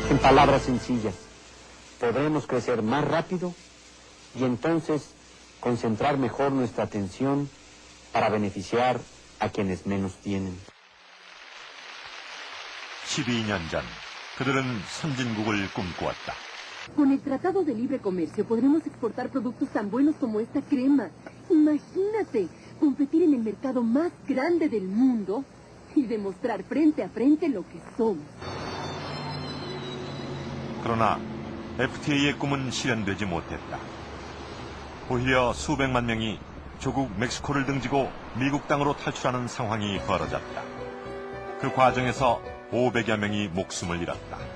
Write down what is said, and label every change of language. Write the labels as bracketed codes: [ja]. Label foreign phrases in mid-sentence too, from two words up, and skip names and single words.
[es] palabras sencillas. Podremos crecer más rápido y entonces concentrar mejor nuestra atención para beneficiar a quienes menos tienen. [ko] 12년 전 그들은 선진국을 꿈꾸었다. [es] Con el Tratado de Libre Comercio podremos exportar productos tan buenos como esta crema. Imagínate, competir en el mercado más grande del mundo y demostrar frente a frente lo que somos. [ko] 그러나 FTA의 꿈은 실현되지 못했다. 오히려 수백만 명이 조국 멕시코를 등지고 미국 땅으로 탈출하는 상황이 벌어졌다. 그 과정에서 500여 명이 목숨을 잃었다.